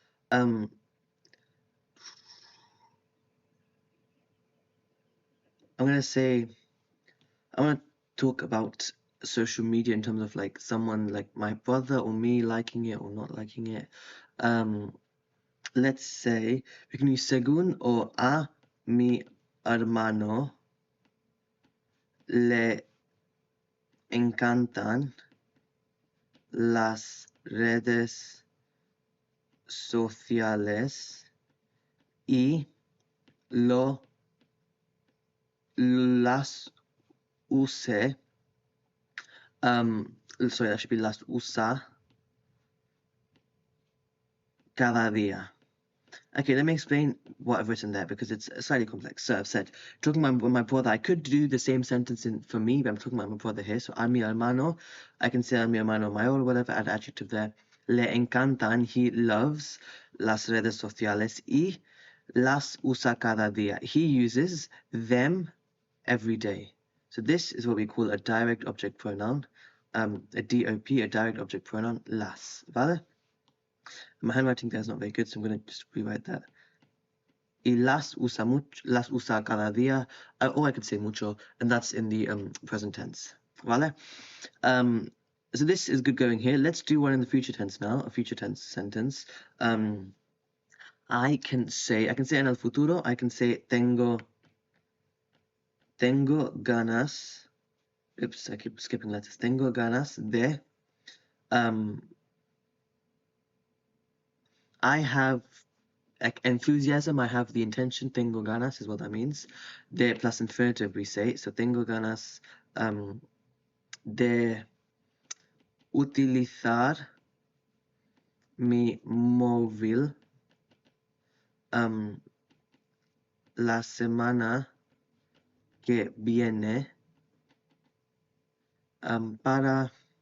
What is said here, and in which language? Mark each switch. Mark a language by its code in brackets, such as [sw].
[en] I'm gonna say, I want to talk about social media in terms of like someone like my brother or me liking it or not liking it. Let's say we can use [es] según or a mi hermano le encantan las redes sociales y las use. [en] Sorry, that should be [es] las usa cada día. [en] Okay, let me explain what I've written there because it's slightly complex. So I've said, talking about my brother, I could do the same sentence for me, but I'm talking about my brother here. So a mi hermano, I can say [es] a mi hermano mayor [en] or whatever, add adjective there. [es] Le encantan, [en] he loves [es] las redes sociales y las usa cada día. [en] He uses them every day. So this is what we call a direct object pronoun, a DOP, a direct object pronoun, las. ¿Vale? My handwriting there is not very good, so I'm going to just rewrite that. [es] Y las usa cada día, [en] or I could say mucho, and that's in the present tense. ¿Vale? So this is good going here. Let's do one in the future tense now, a future tense sentence. I can say [es] en el futuro, [en] I can say [es] tengo ganas. [en] Oops, I keep skipping letters. [es] Tengo ganas de. [en] I have enthusiasm. I have the intention. [es] Tengo ganas [en] is what that means. [es] De [en] plus infinitive we say. So [es] tengo ganas de utilizar mi móvil la semana que viene para